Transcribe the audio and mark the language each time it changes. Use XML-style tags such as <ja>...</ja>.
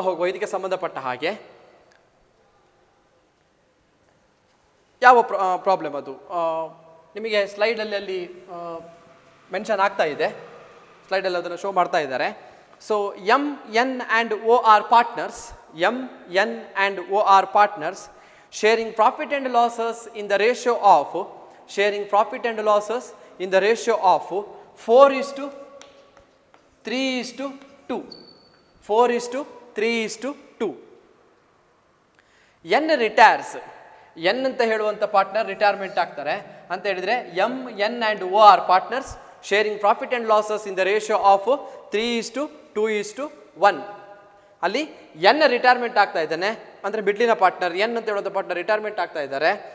<kn>ಇದಕ್ಕೆ ಸಂಬಂಧಪಟ್ಟ ಹಾಗೆ ಯಾವ ಪ್ರಾಬ್ಲಮ್ ಅದು ನಿಮಗೆ ಸ್ಲೈಡಲ್ಲಿ ಅಲ್ಲಿ ಮೆನ್ಷನ್ ಆಗ್ತಾ ಇದೆ, ಸ್ಲೈಡಲ್ಲಿ ಅದನ್ನು ಶೋ ಮಾಡ್ತಾ ಇದ್ದಾರೆ.</kn> <en>So M N and O R partners, M N and O R partners sharing profit and losses in the ratio of, sharing profit and losses in the ratio of 4:3:2, 4:3:2. N retires,</en> <kn>N ಅಂತ ಹೇಳುವಂಥ partner retirement ಆಗ್ತಾರೆ ಅಂತ ಹೇಳಿದರೆ</kn> <en>M N and O R partners sharing profit and losses in the ratio of 3:2:1.</en> <kn>ಅಲ್ಲಿ N retirement ಆಗ್ತಾ ಇದ್ದಾನೆ ಅಂದರೆ ಮಿಡ್ಲಿನ partner N ಅಂತ ಹೇಳುವಂಥ ಪಾರ್ಟ್ನರ್ ರಿಟೈರ್ಮೆಂಟ್ ಆಗ್ತಾ ಇದ್ದಾರೆ.</kn>